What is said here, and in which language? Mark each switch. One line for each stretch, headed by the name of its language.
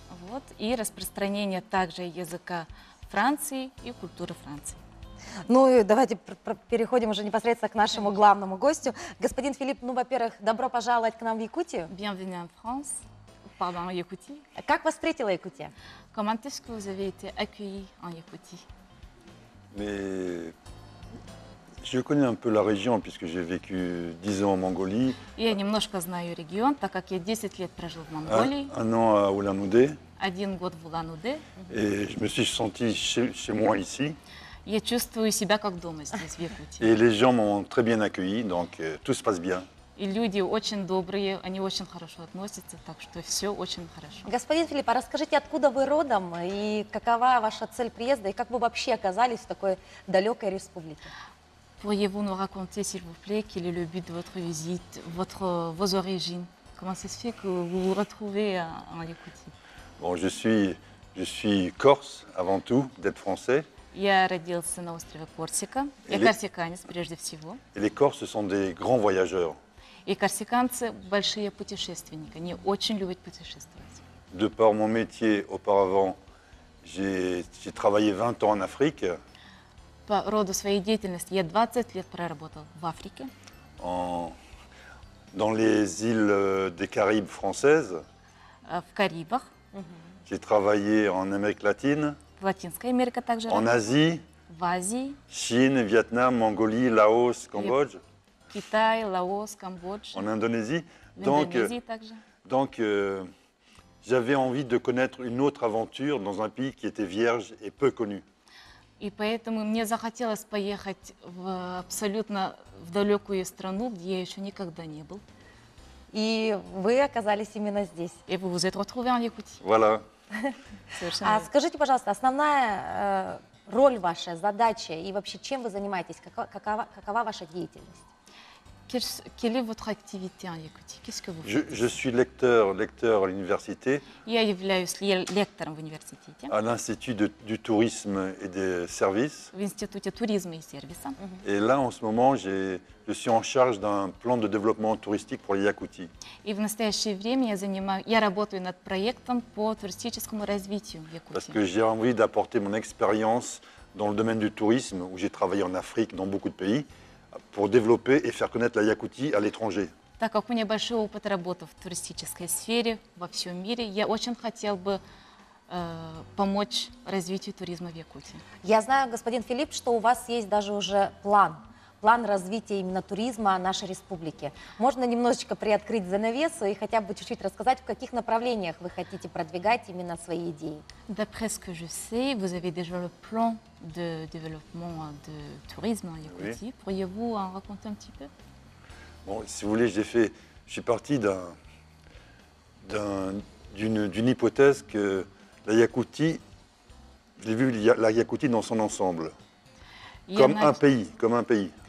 Russian: Вот, и распространение также языка Франции и культуры Франции. Ну и давайте переходим уже непосредственно к нашему главному гостю. Господин Филипп, ну, во-первых, добро пожаловать к нам в Якутию.
French: Bienvenue en France, pardon, en Якутии.
Russian: Как вас встретила Якутия?
French: Comment est-ce que vous avez été accueilli en Якутии? Mais je connais un peu la région puisque j'ai vécu 10 ans en Mongolie.
Russian: Я немножко знаю регион, так как я 10 лет прожил в Монголии.
French: Un an à Ulan-Ude.
Russian: 1 год в Улан-Удэ.
French: Et je me suis senti chez moi ici.
Russian: Я чувствую себя как дома здесь, в Якутии.
French: Et les gens m'ont très bien accueilli, donc tout se passe bien.
Russian: И люди очень добрые, они очень хорошо относятся, так что все очень хорошо. Господин Филипп, а расскажите, откуда вы родом и какова ваша цель приезда, и как вы вообще оказались в такой далекой республике?
French: Pourriez-vous nous raconter, s'il vous plaît, quel est le but de votre visite, vos origines? Comment ça se fait que vous vous retrouvez en Якутии? Bon, je suis corse avant tout, d'être français.
Russian: Я родился на острове Корсика. Я корсиканец прежде всего.
French: Et les Corses sont des grands voyageurs.
Russian: И корсиканцы большие путешественники, они очень любят путешествовать.
French: De par mon métier auparavant, j'ai travaillé 20 ans en Afrique.
Russian: По роду своей деятельности я 20 лет проработал в Африке.
French: dans les îles des Caraïbes françaises.
Russian: В Карибах,
French: J'ai travaillé en Amérique latine,
Russian: в Латинской Америке также,
French: en Asie,
Russian: в Азии,
French: Chine, Vietnam, Mongolie, Laos, Cambodge,
Russian: Китай, Лаос, Камбодж,
French: en Indonésie.
Russian: в
French: Donc,
Russian: Индонезии также.
French: donc j'avais envie de connaître une autre aventure dans un pays qui était vierge et peu connu.
Russian: И поэтому мне захотелось поехать абсолютно в далекую страну, где я еще никогда не был. И вы оказались именно здесь.
French: Et vous vous êtes retrouvé en Якутии. Voilà.
Russian: Совершенно верно. Скажите, пожалуйста, основная роль ваша, задача и вообще чем вы занимаетесь? Какова ваша деятельность?
French: Quelle est votre activité en Якутии? Qu'est-ce que vous Je, faites? je suis lecteur à l'université,
Russian: Я являюсь лектором в университете,
French: à l'Institut du tourisme et des services.
Russian: в Институте туризма и сервиса.
French: Et là, en ce moment, je suis en charge d'un plan de développement touristique pour les Yakoutis.
Russian: И в настоящее время я работаю над проектом по туристическому развитию в Якутии.
French: que j'ai envie d'apporter mon expérience dans le domaine du tourisme, où j'ai travaillé en Afrique, dans beaucoup de pays, pour développer et faire connaître la Yakoutie à l'étranger.
Russian: Так как у меня большой опыт работы в туристической сфере во всем мире, я очень хотел бы помочь развитию туризма в Якутии. Я знаю, господин Филипп, что у вас есть даже уже план развития именно туризма нашей республики. Можно немножечко приоткрыть занавесу и хотя бы чуть-чуть рассказать, в каких направлениях вы хотите продвигать именно свои идеи?
French: D'après ce que je sais, vous avez déjà le plan de développement de tourisme en Yakoutie. Oui. Pourriez-vous en raconter un petit peu? Bon, si vous voulez, je suis parti d'une hypothèse que la Yakoutie, j'ai vu la Yakoutie dans son ensemble, comme un pays.